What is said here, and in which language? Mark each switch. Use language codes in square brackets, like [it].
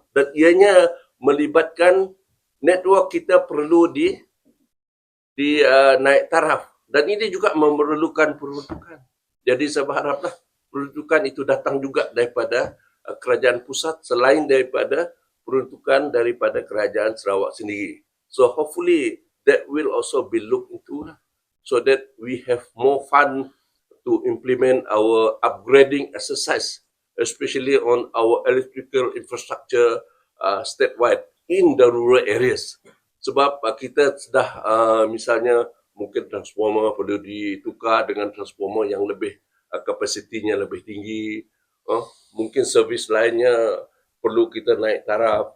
[ms] Dan ianya melibatkan network kita perlu naik taraf. Dan ini juga memerlukan peruntukan. Jadi saya berharaplah peruntukan itu datang juga daripada kerajaan pusat selain daripada peruntukan daripada kerajaan Sarawak sendiri. [en] So hopefully that will also be looked into so that we have more fund to implement our upgrading exercise, especially on our electrical infrastructure statewide in the rural areas. [ms] Sebab kita sudah misalnya mungkin transformer perlu ditukar dengan transformer yang lebih kapasitinya lebih tinggi. Mungkin servis lainnya perlu kita naik taraf.